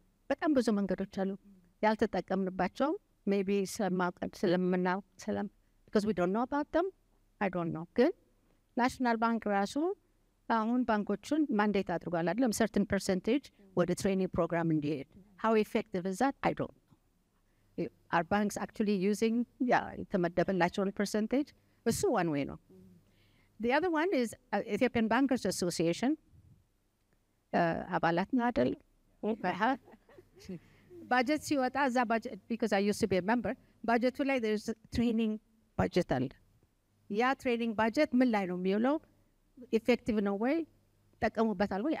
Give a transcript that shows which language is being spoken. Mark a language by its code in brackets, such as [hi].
[am] በጣም ብዙ መንገዶች አሉ ያልተጠቀምንባቸው ሜቢ ስለምናው [en] because we don't know [am] about them, I don't know። ግን ናሽናል ባንክ ራሱ አሁን ባንኮቹን ማንዴት አድርጓል አይደለም certain percentage ወደ ትሬኒንግ ፕሮግራም እንዲሄድ። [en] how effective is that? I don't know. Are banks actually using [am] የተመደበላቸውን [en] percentage? [am] እሱ [en] one way [am] ነው። [en] The other one is Ethiopian Bankers Association [am] አባላት ናደል budget ሲወጣ እዛ budget [en] because I used to be a member [am] budgeቱ ላይ [en] there's training budget [am] አለ። ያ training budget ምን ላይ ነው የሚውለው? effective ነው ወይ ጠቀሙበታል ወይ?